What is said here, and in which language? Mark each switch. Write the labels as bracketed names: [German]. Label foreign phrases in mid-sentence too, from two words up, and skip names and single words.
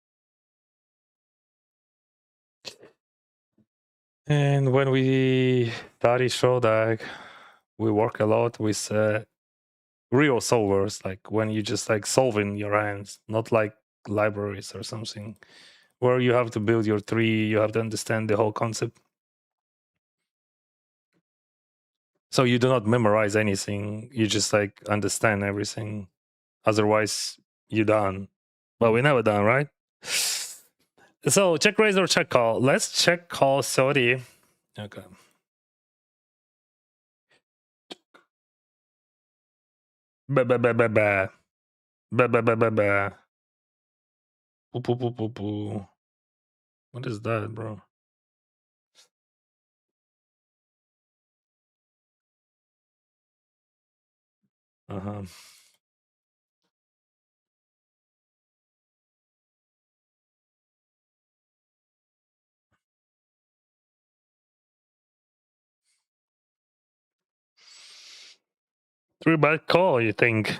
[English] And when we study show deck, we work a lot with real solvers, like when you just like solving your hands, not like libraries or something where you have to build your tree, you have to understand the whole concept. So you do not memorize anything, you just like understand everything. Otherwise, you done. But we never done, right? So check raise or check call. Let's check call 30. Okay. Ba ba ba ba ba. Ba ba ba ba ba. Poo poo poo poo poo. What is that, bro? Uh-huh. Three bet call, you think?